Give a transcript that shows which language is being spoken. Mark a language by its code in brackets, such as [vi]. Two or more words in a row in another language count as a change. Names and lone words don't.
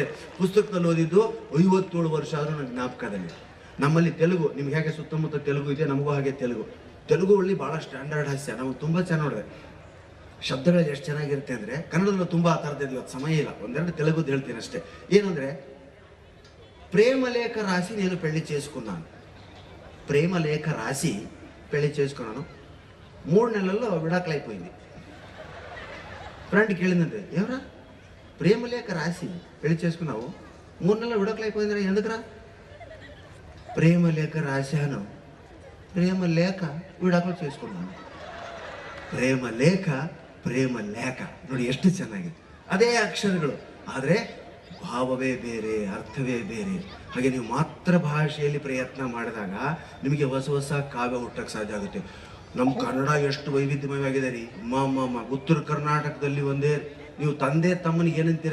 [kn] ಪುಸ್ತಕದಲ್ಲಿ ಓದಿದ್ದು 57 ವರ್ಷ ಆದರೂ ನನಗೆ ಜ್ಞಾಪಕದಲ್ಲಿ. ನಮ್ಮಲ್ಲಿ ತೆಲುಗು, ನಿಮ್ಗೆ ಹೇಗೆ ಸುತ್ತಮುತ್ತ ತೆಲುಗು ಇದೆ, ನಮಗೂ ಹಾಗೆ ತೆಲುಗು ಒಳ್ಳೆ ಭಾಳ ಸ್ಟ್ಯಾಂಡರ್ಡ್ ಹಾಸ್ಯ, ನಮಗೆ ತುಂಬ ಚೆನ್ನಾಗಿ ನೋಡಿದೆ. ಶಬ್ದಗಳು ಎಷ್ಟು ಚೆನ್ನಾಗಿರುತ್ತೆ ಅಂದರೆ, ಕನ್ನಡದಲ್ಲೂ ತುಂಬ ಆ ಥರದ್ದು ಇವತ್ತು ಸಮಯ ಇಲ್ಲ, ಒಂದೆರಡು ತೆಲುಗುದು ಹೇಳ್ತೀನಿ ಅಷ್ಟೇ. ಏನಂದರೆ, [te] ప్రేమలేఖ రాసి నేను పెళ్లి చేసుకున్నాను. ప్రేమలేఖ రాసి పెళ్లి చేసుకున్నాను. 3 నెలల్లో విడాకులైపోయింది. ఫ్రెండ్ కేಳಿದಂತೆ, ఎవరా ప్రేమలేఖ రాసి పెళ్లి చేసుకున్నావు, 3 నెలల్లో విడాకులైపోయిందిరా, ఎందుకురా? ప్రేమలేఖ రాశాను, ప్రేమలేఖ విడాకులు చేసుకున్నాను. [kn] ಪ್ರೇಮಲೇಖ ನೋಡಿ ಎಷ್ಟು ಚೆನ್ನಾಗಿದೆ. ಅದೇ ಅಕ್ಷರಗಳು, ಆದರೆ ಭಾವವೇ ಬೇರೆ, ಅರ್ಥವೇ ಬೇರೆ. ಹಾಗೆ ನೀವು ಮಾತೃಭಾಷೆಯಲ್ಲಿ ಪ್ರಯತ್ನ ಮಾಡಿದಾಗ ನಿಮಗೆ ಹೊಸ ಕಾವ್ಯ ಹುಟ್ಟಕ್ಕೆ ಸಾಧ್ಯ ಆಗುತ್ತೆ. ನಮ್ಮ ಕನ್ನಡ ಎಷ್ಟು ವೈವಿಧ್ಯಮಯವಾಗಿದೆ ರೀ. ಉತ್ತರ ಕರ್ನಾಟಕದಲ್ಲಿ ಒಂದೇ, ನೀವು ತಂದೆ ತಮ್ಮನಿಗೆ ಏನಂತೀರ?